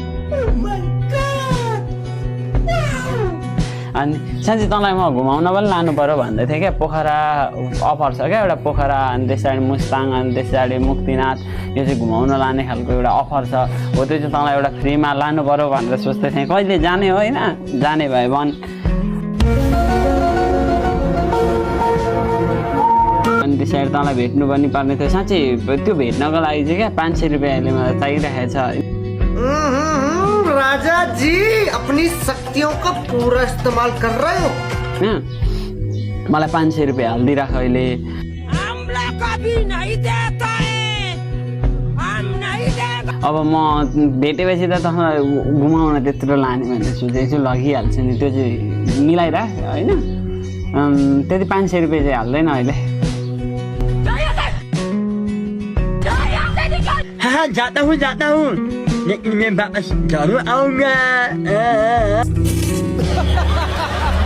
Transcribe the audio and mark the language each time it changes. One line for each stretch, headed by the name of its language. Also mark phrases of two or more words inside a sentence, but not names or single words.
Nepali: अनि साँच्चै तँलाई म घुमाउन पनि लानु पर्यो भन्दै थिएँ क्या पोखरा अफर छ क्या एउटा पोखरा अनि त्यस पछाडि मुस्ताङ अनि त्यस पछाडि मुक्तिनाथ यो चाहिँ घुमाउन लाने खालको एउटा अफर छ हो त्यो चाहिँ तँलाई एउटा फ्रीमा लानु पर्यो भनेर सोच्दै थिएँ कहिले जाने हो होइन जाने भए भन् अनि त्यस पछाडि तँलाई भेट्नु पनि पर्ने थियो साँच्चै त्यो भेट्नको लागि चाहिँ क्या 500 रुपियाँ अहिले मलाई चाहिरहेको छ
Hindi: राजा जी अपनी शक्तियों का पूरा इस्तेमाल कर रहे हो
Nepali: मलाई 500 रुपियाँ हालिदिइराख अहिले अब म भेटेपछि त तँलाई घुमाउन त्यत्रो लाने भनेर सोचेको छु लगिहाल्छु नि त्यो चाहिँ मिलाइराख होइन त्यति 500 रुपियाँ चाहिँ हाल्दैन अहिले
Hindi: हाँ जाता हूँ लेकिन मैं वापस जरूर आऊंगा